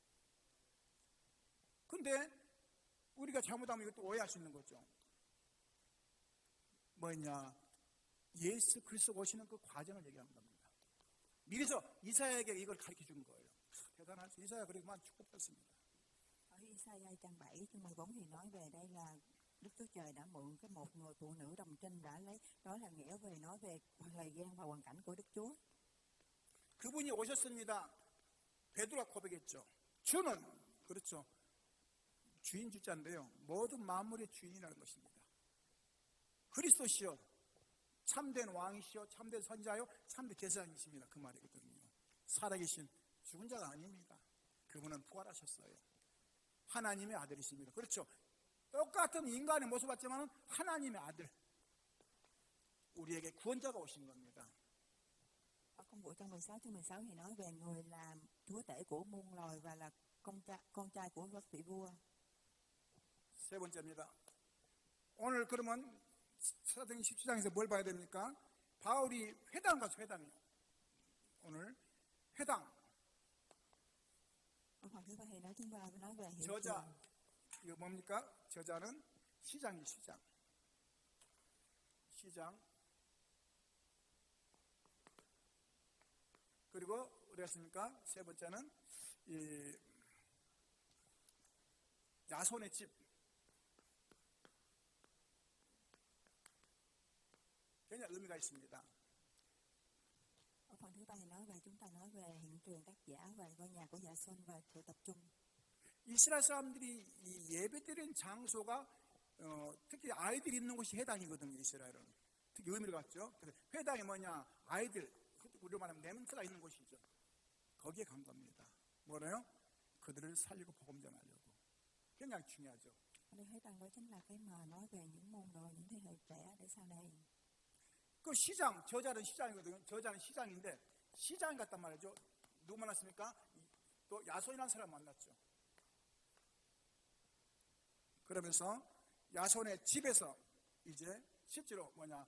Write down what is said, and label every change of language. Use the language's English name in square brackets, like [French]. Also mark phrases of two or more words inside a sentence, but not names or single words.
[Korean] 근데 우리가 잘못하면 이것도 오해할 수 있는 거죠. 뭐냐? 예수 그리스도 오시는 그 과정을 얘기하는 겁니다. 미리서 이사야에게 이걸 가르쳐 준 거예요. 대단하죠. 이사야 그리고만 축복했습니다. [Vietnamese] Ở Isaiah trang 7 chương 14 thì nói về đây là Đức Chúa Trời đã mượn một người phụ nữ đồng trinh đã lấy, đó là nghĩa về nói về thời gian và hoàn cảnh của Đức Chúa. [Korean] 그분이 오셨습니다. 베드로가 고백했죠. 주는, 그렇죠, 주인 주자인데요, 모든 만물의 주인이라는 것입니다. 그리스도시요, 참된 왕이시요, 참된 선자요, 참된 제사장이십니다. 그 말이거든요. 살아계신 죽은 자가 아닙니다. 그분은 부활하셨어요. 하나님의 아들이십니다. 그렇죠. 똑같은 인간의 모습 같지만 하나님의 아들, 우리에게 구원자가 오신 겁니다. [Vietnamese] Ở công vụ trong 16 chương 16 thì nói về người là chúa tể của muôn loài và là con trai của các vị vua. [Korean] 세 번째입니다. 오늘 그러면 사도행 17장에서 뭘 봐야 됩니까? 바울이 회당 가서 회당이요. 오늘 회당. [Vietnamese] Ở phần thứ ba thì chúng ta nói về hiện [Korean] 저자, [Vietnamese] trường. [Korean] 이거 뭡니까? 저자는 시장이 시장. 그리고 우리가 했습니까? 세 번째는 이 야손의 집. 굉장히 의미가 있습니다. [Vietnamese] Ở phần thứ ba thì nói về, chúng ta nói về hiện trường tác giả và ngôi nhà của Dạ Xuân và sự tập trung. [Korean] 이스라엘 사람들이 이 예배드리는 장소가 특히 아이들이 있는 곳이 회당이거든요. 이스라엘은 특히 의미를 갖죠. 그래서 회당이 뭐냐? 아이들, 우리로 말하면 렘넌트가 있는 곳이죠. 거기에 간 겁니다. 뭐래요? 그들을 살리고 복음 전하려고. 굉장히 중요하죠. [Vietnamese] Ở đây 회당 đó chính là cái mà nói về những môn đồ, những thế hệ trẻ để sau này. [Korean] 그 시장, 저자는 시장이거든요. 저자는 시장인데 시장 갔단 말이죠. 누구 만났습니까? 또 야손이라는 사람 만났죠. 그러면서 야손의 집에서 이제 실제로 뭐냐?